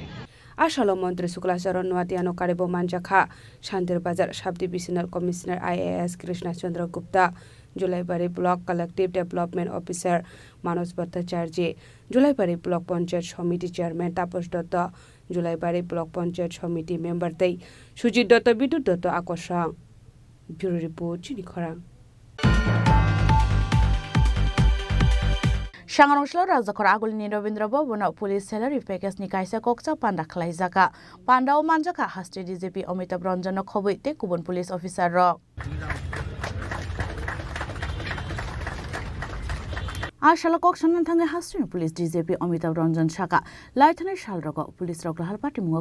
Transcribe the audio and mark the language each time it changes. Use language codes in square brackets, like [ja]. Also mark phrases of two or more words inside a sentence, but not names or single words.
[trp] আসল মন্ত্রী শুক্লাচরণ নোয়াতিয়ানো কারেবো মানজাখা শান্তির বাজার [en] sub divisional commissioner [trp] IAS কৃষ্ণচন্দ্র গুপ্তা জুলাইবাড়ি [en] block collective development officer [trp] মানস ভট্টাচার্য জুলাইবাড়ি ব্লক পঞ্চায়েত সমিতি চেয়ারম্যান তাপস দত্ত জুলাইবাড়ি ব্লক পঞ্চায়েত সমিতি মেম্বার তৈ সুজিত দত্ত বিদ্যুৎ দত্ত আকর্ষণ [en] bureau report [trp] চিনি খরাং। Sangarongshlo Rajakor Agulni Robindra Bobona Police Salary Package ni kaisa kokcha panda khlaijaka pandao manjaka hasti DGP Amitabh Ranjan khoboi te kubun [en] police officer [trp] rok Ashala kokshana thange hastini police DGP Amitabh Ranjan Shaka laithane shalrogo police rok lahal party mungo